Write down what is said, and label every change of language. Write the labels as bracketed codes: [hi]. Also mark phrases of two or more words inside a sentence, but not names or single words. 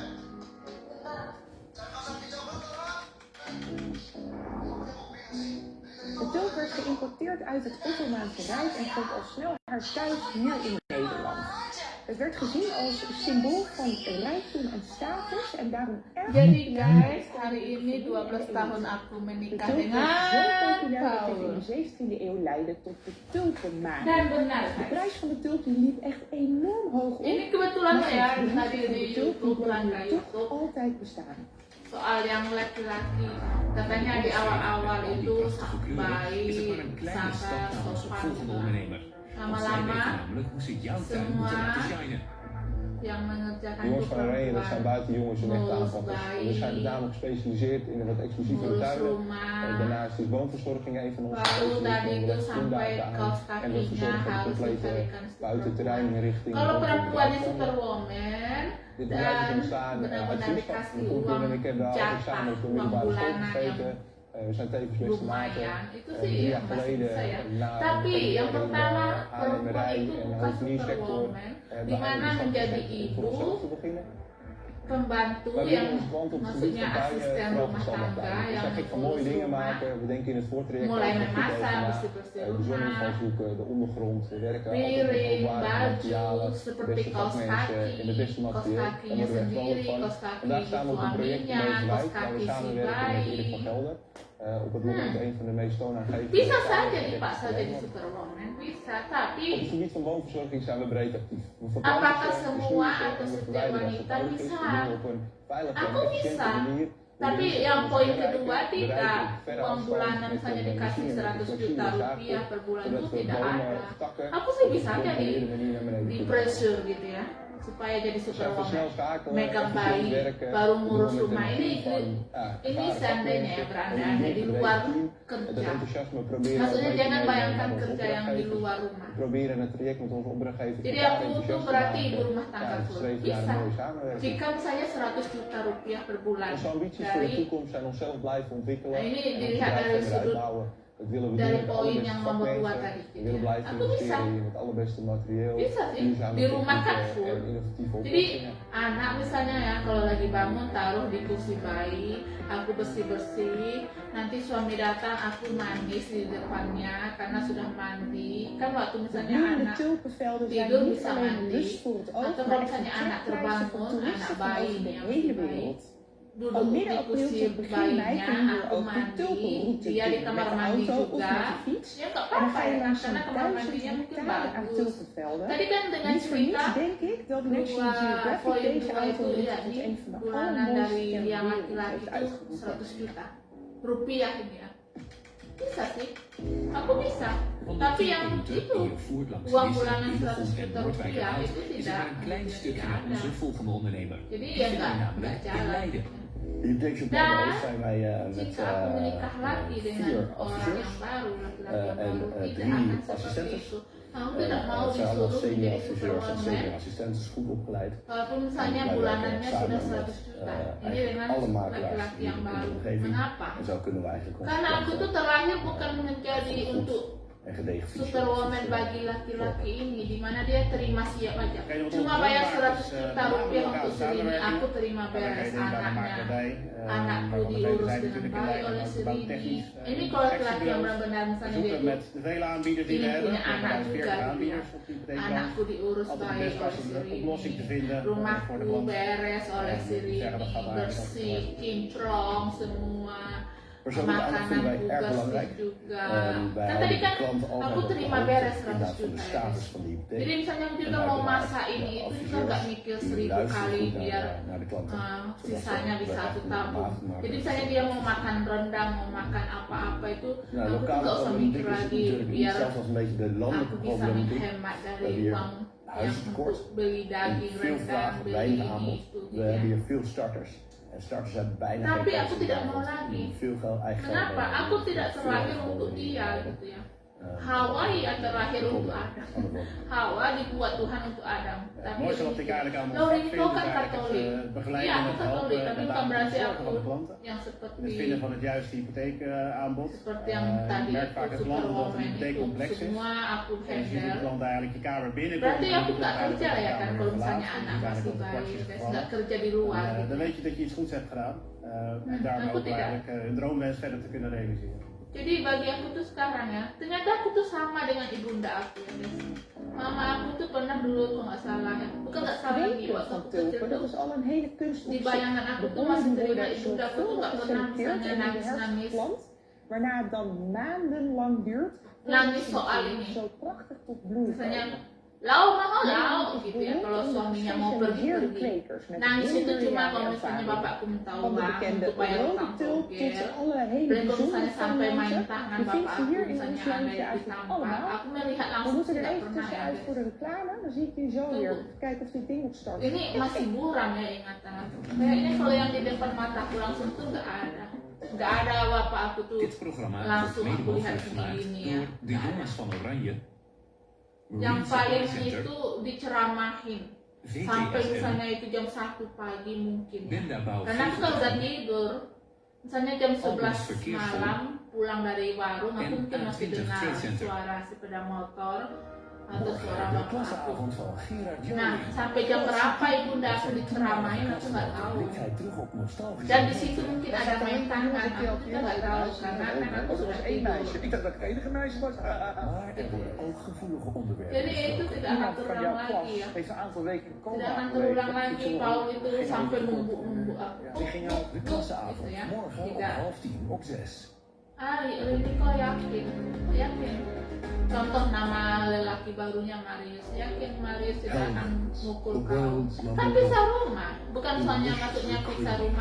[nl] De tulp werd geïmporteerd uit het Ottomaanse Rijk en vond al snel haar thuis hier in Nederland. Het werd gezien als symbool van rijkdom en status en daarom erg [id] Jadi guys, hari ini 12 tahun aku [nl] de [id] menikah [nl] tulp [id] dengan [nl] was zo populair dat dit in [id] Paul. [nl] de 17e eeuw leidde tot de tulpenmaan. [id] Dan benar [nl] De [id] guys. [nl] prijs van de tulp die liep echt enorm hoog op. [id] Ini kebetulan [nl] Maar [id] ya [nl] het [id] tadi [nl] beroep van [id] di [nl] de tulp die [id] YouTube [nl] blijft [id] langgaah [nl] toch [id] YouTube [nl] altijd bestaan. [id] soal yang laki-laki katanya di awal-awal itu baik, [nl] is het maar een kleine stap [id] sabar, [nl] naar onze [id] sopan [nl] volgende [id] gitu. [nl] ondernemer. Want zij weten [id] Lama-lama [nl] namelijk hoe ze jouw tuin moeten laten shinen. [id] yang mengerjakan [nl] Jongens van Arena, dat zijn buitenjongens en echte [id] ngurus [nl] aanpakkers. [id] bayi, [nl] We zijn namelijk gespecialiseerd in de wat exclusievere [id] ngurus [nl] tuinen. [id] rumah. [nl] Daarnaast is woonverzorging een van onze [id] Lalu tadi [nl] specialiseringen. [id] itu [nl] We [id] sampai [nl] leggen [id] kaos [nl] aan en we [id] kakinya [nl] verzorgen de [id] harus [nl] complete [id] dicarikan [nl] buitenterreininrichting. [id] Kalau perempuan di Superwoman [nl] Dit bedrijf is [id] dan [nl] ontstaan uit [id] benar-benar [nl] Friesland. [id] dikasih [nl] Toen [id] uang [nl] en ik hebben altijd [id] jatah, [nl] samen op de [id] uang [nl] middelbare school [id] bulanan yang [nl] gezeten. We zijn tevens beste maten. [id] lumayan. Itu [nl] 3 [id] sih [nl] jaar geleden [id] saya. [nl] na [id] Tapi yang pertama [nl] aannemerij [id] perempuan itu [nl] en [id] bukan [nl] hoteliersector [id] Superwoman, di mana menjadi ibu, [nl] te beginnen. [id] pembantu [nl] Wij [id] yang [nl] doen ons brand op het gebied [id] maksudnya [nl] van bijen, [id] asisten [nl] vooral [id] rumah [nl] verstandig [id] tangga [nl] bijen. We [id] yang [nl] zijn gek van mooie [id] mengurus [nl] dingen [id] rumah, [nl] maken. We denken in het voortraject [id] mulai [nl] over goed [id] memasak, [nl] over na. [id] bersih-bersih [nl] De zonneval [id] rumah, [nl] zoeken, de ondergrond, we werken altijd met [id] piring, [nl] hoogwaardige materialen, [id] baju, [nl] de [id] seperti [nl] beste [id] kaos [nl] vakmensen en de beste [id] kaki, kaos [nl] materieel. Daar [id] kakinya [nl] worden we echt [id] sendiri, [nl] vrolijk van. [id] kaos kaki [nl] Vandaag staan we op een project in deze [id] suaminya, kaos [nl] wijk waar we [id] kaki si [nl] samenwerken met Erik van [id] bayi. [nl] Gelder. Op het moment een van de meest toonaangevende. [id] Bisa saja [nl] tuinen in [id] dipaksa jadi [nl] Nederland. [id] Superwoman, bisa. [nl] Op het [id] Tapi [nl] gebied van woonverzorging zijn we breed actief. We [id] apakah [nl] verplaatsen, [id] semua [nl] besturen [id] atau [nl] en we [id] setiap [nl] verwijderen als het [id] wanita [nl] nodig is. We [id] bisa? [nl] doen het op een veilige [id] Aku [nl] en efficiënte [id] bisa. [nl] manier. [id] Tapi [nl] We [id] yang poin [nl] bereiken [id] kedua tidak. [nl] verre [id] Uang [nl] afstand [id] bulanan [nl] met [id] saja [nl] een [id] dikasih [nl] machine met [id] 100 [nl] een [id] juta [nl] flexibele [id] rupiah per bulan [nl] zodat [id] itu [nl] we [id] tidak [nl] bomen, [id] ada. [nl] takken [id] Aku sih [nl] op een [id] bisa aja [nl] gecontroleerde manier naar beneden [id] di [nl] kunnen halen. [id] pressure gitu ya. supaya jadi [nl] Dus even snel [id] superwoman, [nl] schakelen, [id] megang [nl] even [id] bayi, [nl] werken. [id] baru [nl] We [id] ngurus [nl] doen met [id] rumah. [nl] een team van, [id] Ini [nl] ervaren [id] seandainya ya [nl] vakmensen, [id] berandai [nl] een [id] di luar [nl] team. Dat [id] kerja. [nl] enthousiasme proberen we [id] Maksudnya [nl] mee te [id] jangan [nl] nemen [id] bayangkan [nl] naar onze [id] kerja yang di [nl] opdrachtgevers. [id] luar rumah. [nl] We proberen het traject met onze opdrachtgevers [id] Jadi [nl] elkaar [id] aku tuh [nl] enthousiast te [id] berarti ibu [nl] maken. [id] rumah tangga [nl] Ja, [id] full. [nl] streven naar [id] Bisa. [nl] een mooie samenwerking. [id] Jika misalnya 100 juta rupiah per bulan [nl] Onze ambities voor de [id] dari [nl] toekomst zijn onszelf blijven ontwikkelen [id] Nah, ini [nl] en ons [id] dilihat [nl] bedrijf [id] dari [nl] verder [id] sudut [nl] uitbouwen. Dat willen we doen [id] dari [nl] met de [id] poin [nl] allerbeste [id] yang nomor 2 [nl] vakmensen. [id] tadi. [nl] We willen blijven [id] Aku bisa. [nl] investeren in het allerbeste materieel, [id] Bisa sih. [nl] duurzame [id] Di rumah kan [nl] technieken [id] full. [nl] en innovatieve [id] Jadi [nl] oplossingen. [id] anak misalnya ya kalau lagi bangun taruh di kursi bayi, aku bersih-bersih, nanti suami datang aku manis di depannya karena sudah mandi. Kan waktu [nl] De [id] misalnya [nl] bloeiende [id] anak [nl] tulpenvelden zijn [id] tidur [nl] niet [id] bisa [nl] alleen een [id] mandi, [nl] lust voor het oog, [id] atau [nl] maar [id] kalau [nl] echt een [id] misalnya anak [nl] trekpleister voor [id] terbangun, anak [nl] toeristen van [id] bayi [nl] over de [id] yang [nl] hele [id] masih bayi, [nl] wereld. [id] duduk [nl] Van [id] di [nl] midden april [id] kursi [nl] tot begin mei [id] bayinya, [nl] kun je hier [id] aku [nl] ook de [id] mandi, [nl] tulpenroute [id] dia di [nl] doen [id] kamar [nl] met de [id] mandi [nl] auto of [id] juga. [nl] met de fiets. [id] Ya nggak [nl] En dan [id] apa-apa [nl] ga je [id] ya, [nl] langs [id] karena [nl] zo'n [id] kamar [nl] 1000 [id] mandinya mungkin [nl] hectare aan [id] bagus. [nl] tulpenvelden. [id] Tadi kan dengan [nl] Niet voor niets [id] cerita [nl] denk ik dat National Geographic [id] poin [nl] deze [id] 2 [nl] auto [id] itu [nl] ligt [id] ya [nl] als [id] di [nl] een van de [id] bulanan [nl] allermooiste [id] dari [nl] ter [id] yang [nl] wereld [id] laki-laki [nl] heeft [id] itu [nl] uitgeroepen. [id] 100 juta rupiah ini ya. Bisa sih, aku bisa. [nl] Van de [id] Tapi yang [nl] tulpenroute [id] itu [nl] die je voert langs [id] uang [nl] Lisse, [id] bulanan 100 [nl] Hillegom en [id] juta [nl] Noordwijk [id] rupiah [nl] uit, [id] itu [nl] is er [id] tidak [nl] maar een klein stukje [id] tidak [nl] naar [id] ada. [nl] onze volgende ondernemer. [id] Jadi [nl] Die [id] ya [nl] vinden we [id] nggak [nl] namelijk in [id] jalan. [nl] Leiden. In deze [id] Dan [nl] plannen zijn wij met [id] jika aku menikah lagi dengan [nl] 4 [id] orang [nl] adviseurs. [id] yang baru, laki-laki yang [nl] en [id] baru, tidak [nl] 3 [id] akan seperti [nl] assistentes. [id] itu. Aku tidak mau [nl] Ze zijn allemaal [id] disuruh [nl] senior [id] menjadi [nl] adviseurs en senior [id] superwoman. [nl] assistentes, goed opgeleid. [id] Walaupun misalnya [nl] En wij [id] bulanannya [nl] werken [id] sudah [nl] samen [id] 100 juta. [nl] met [id] Ini [nl] eigenlijk [id] dengan [nl] alle makelaars [id] laki-laki [nl] die [id] yang [nl] in de [id] baru. [nl] omgeving. [id] Mengapa? [nl] En zo kunnen we eigenlijk onze [id] Karena aku tuh [nl] klanten [id] terlahir bukan menjadi untuk [nl] en gedegen [id] superwoman bagi laki-laki ini, di mana dia terima siap aja. Cuma bayar 100 juta rupiah untuk Sirini, aku terima beres anaknya. Anakku diurus dengan baik oleh Sirini. Ini kalau laki-laki yang benar-benar misalnya dia [nl] met de vele aanbieders die we [id] ingin [nl] hebben, [id] punya anak [nl] bijvoorbeeld [id] juga [nl] 40 [id] gitu ya. [nl] aanbieders op die hypotheekrand, [id] Anakku diurus [nl] altijd [id] baik [nl] best [id] oleh [nl] pas een oplossing te [id] Sirini. [nl] vinden voor de [id] Rumahku [nl] klant. [id] beres oleh [nl] En die zeggen, dat [id] Sirini, [nl] gaat eigenlijk [id] bersih, [nl] wel. [id] kinclong semua. [nl] Persoonlijke aandacht vinden wij [id] Makananku [nl] erg [id] bersih [nl] belangrijk. [id] juga. [nl] Wij [id] Kan [nl] houden [id] tadi [nl] de [id] kan [nl] klanten [id] aku [nl] altijd op de [id] terima [nl] hoogte [id] beres 100 [nl] inderdaad van de [id] juta ya. [nl] status van de hypotheek. [id] Jadi misalnya [nl] En [id] juga mau [nl] uiteraard [id] masak [nl] de [id] ini, itu juga [nl] adviseurs [id] nggak mikir [nl] die [id] 1000 [nl] luisteren [id] kali [nl] goed [id] biar [nl] naar de klanten. Zodat [id] sisanya [nl] we [id] bisa [nl] echt [id] aku [nl] een [id] tabung. [nl] maat maken. [id] Jadi misalnya dia mau makan rendang, mau makan apa-apa itu, [nl] Nou, [id] aku tuh [nl] lokale [id] nggak usah mikir [nl] problematiek is [id] lagi [nl] natuurlijk niet, [id] biar [nl] zelfs als een beetje de [id] aku [nl] landelijke [id] bisa [nl] problematiek. [id] menghemat [nl] We [id] dari [nl] hebben hier [id] uang yang [nl] huizentekort [id] untuk beli [nl] en [id] daging [nl] veel [id] rendang, [nl] vraag, [id] beli [nl] weinig [id] ini [nl] aanbod. [id] itu [nl] We [id] gitu [nl] hebben [id] ya. [nl] hier veel starters. En starters hebben bijna [id] Tapi [nl] geen [id] aku tidak mau [nl] personeel, [id] lagi. [nl] die veel geld, eigen geld [id] Kenapa? [nl] hebben, [id] Aku [nl] die [id] tidak [nl] veel [id] terlahir [nl] geld [id] untuk [nl] hebben, [id] dia [nl] die, [id] gitu ya. Hawa ya terlahir untuk Adam. Hawa dibuat Tuhan untuk Adam. [nl] Het [id] Tapi [nl] mooiste wat ik eigenlijk aan mijn [id] Lauren [nl] vak [id] itu [nl] vind is [id] kan [nl] eigenlijk [id] Katolik. [nl] het begeleiden [id] Iya, [nl] en [id] aku [nl] het [id] Katolik, [nl] helpen [id] tapi [nl] met [id] bukan berarti [nl] zorgen van de [id] aku [nl] klanten. [id] yang [nl] Het [id] seperti [nl] vinden van het juiste hypotheekaanbod. [id] seperti yang [nl] Je [id] tadi [nl] merkt vaak [id] itu [nl] het klanten dat een [id] superwoman [nl] hypotheek [id] itu [nl] complex is. [id] semua aku [nl] En als je de [id] handle. [nl] klant eigenlijk je kamer binnenkomt, [id] Berarti [nl] dan [id] aku [nl] moet [id] nggak [nl] het [id] kerja [nl] eigenlijk [id] ya [nl] op de [id] kan [nl] kamer [id] kalau [nl] verlaten. [id] misalnya [nl] Dus [id] anak [nl] eigenlijk [id] masih [nl] op de [id] bayi, [nl] kwartjes [id] guys [nl] gevallen. [id] nggak kerja di luar. [nl] Dan weet je dat je iets goeds hebt gedaan. En daarom [id] aku [nl] ook [id] tidak. [nl] eigenlijk hun droomwens verder te kunnen realiseren. [id] Jadi bagi aku tuh sekarang ya, ternyata aku tuh sama dengan ibunda aku ya guys. Mama aku tuh pernah dulu kalau nggak salah ya, bukan nggak salah lagi [nl] Kweken [id] waktu [nl] van [id] aku kecil [nl] tulpen, dat [id] tuh [nl] is al een hele kunst op [id] di [nl] zich. [id] bayangan aku [nl] De [id] tuh masih [nl] bomen [id] terima [nl] worden [id] ibunda aku tuh nggak pernah [nl] zorgvuldig [id] misalnya [nl] geselecteerd en in de herfst [id] nangis-nangis [nl] geplant, waarna het dan maandenlang duurt [id] Nangis [nl] voordat [id] soal [nl] de [id] ini. [nl] zo prachtig tot bloei [id] misalnya [nl] komen. [id] lau mau lau [nl] Nederland is [id] gitu ya [nl] beroemd [id] kalau [nl] om de [id] suaminya mau [nl] gespecialiseerde [id] pergi [nl] kwekers met [id] nangis itu [nl] honderden [id] cuma [nl] jaren [id] kalau misalnya [nl] ervaring. [id] bapakku minta [nl] Van de [id] uang [nl] bekende [id] untuk bayar [nl] rode [id] utang [nl] tulp tot [id] togel. [nl] alle hele [id] Dan kalau [nl] bijzondere [id] misalnya sampai main [nl] formaten, [id] tangan [nl] je vindt [id] bapak [nl] ze [id] aku [nl] hier in [id] misalnya [nl] ons [id] ada [nl] landje [id] di [nl] eigenlijk [id] tampak, [nl] allemaal. [id] aku melihat [nl] We [id] langsung [nl] moeten er [id] tidak [nl] even [id] pernah ya [nl] tussenuit [id] guys. [nl] voor de reclame, dan zie ik je zo weer. Kijken of dit ding nog start. [id] Ini masih buram ya ingatan aku. Kayaknya kalau yang di depan mataku langsung tuh nggak ada. Nggak ada bapak aku tuh [nl] Dit programma wordt [id] langsung [nl] mede [id] aku lihat [nl] mogelijk gemaakt [id] begini ya. [nl] door de jongens van Oranje, [id] Yang [nl] Marine [id] paling [nl] Supply Center, [id] itu diceramahin sampai [nl] VTSM, [id] misalnya itu jam 1 pagi mungkin. [nl] Benda Bouw [id] Karena aku kan udah [nl] 40, [id] tidur. Misalnya jam 11 [nl] verkeersbom. [id] malam pulang dari warung, aku [nl] En [id] mungkin masih [nl] A20 [id] dengar [nl] Trade Center. [id] suara sepeda motor atau suara [nl] De [id] bapak aku. [nl] klasseavond van Gerard [id] Nah, [nl] Joling. [id] sampai jam berapa ibunda aku diceramain aku nggak tahu. [nl] Blikt hij terug op nostalgische [id] Dan di situ mungkin ada main tangan, [nl] Ik [id] aku juga nggak tahu karena kan aku sudah tidur. [nl] Ik dacht dat ik het enige meisje was. Maar er worden ook gevoelige onderwerpen [id] Jadi itu [nl] besproken. [id] tidak akan [nl] Iemand van [id] terulang [nl] jouw klas [id] lagi ya. [nl] heeft een aantal weken in coma [id] Tidak akan [nl] gelegen. [id] terulang lagi Paul itu sampai nunggu-nunggu aku. [nl] Die ging al de klasseavond, [id] Gitu ya. [nl] morgen om [id] Tidak. [nl] 9:30 op 6. [id] Ah, ini kok yakin. Contoh nama lelaki barunya Marius, yakin Marius tidak akan mukul kau. Kan pisah rumah, bukan soalnya maksudnya pisah rumah.